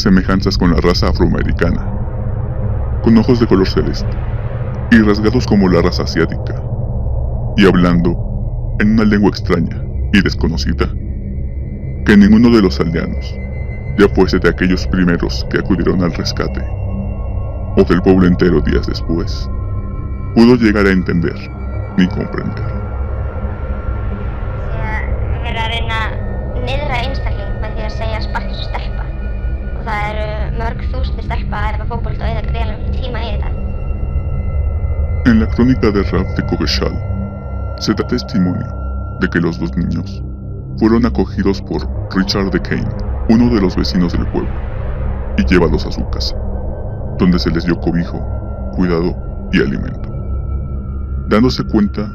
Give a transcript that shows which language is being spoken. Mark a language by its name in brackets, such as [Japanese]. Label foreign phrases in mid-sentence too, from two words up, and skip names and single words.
[Spanish] semejanzas con la raza afroamericana, con ojos de color celeste, y rasgados como la raza asiática, y hablando en una lengua extraña y desconocida, que ninguno de los aldeanos, ya fuese de aquellos primeros que acudieron al rescate, o del pueblo entero días después, pudo llegar a entender ni comprender. [Icelandic] Verið að reyna að niðra einstakling með því að segja spark svo stelpa, og það mörg þúsundir stelpa að æfa fótbolta og eyða gríðarlegum tíma í þetta. [Spanish] En la crónica de Ralph de Coggeshall se da testimonio de que los dos niños fueron acogidos por Richard de Kane, uno de los vecinos del pueblo, y llevados a su casa, donde se les dio cobijo, cuidado y alimento, dándose cuenta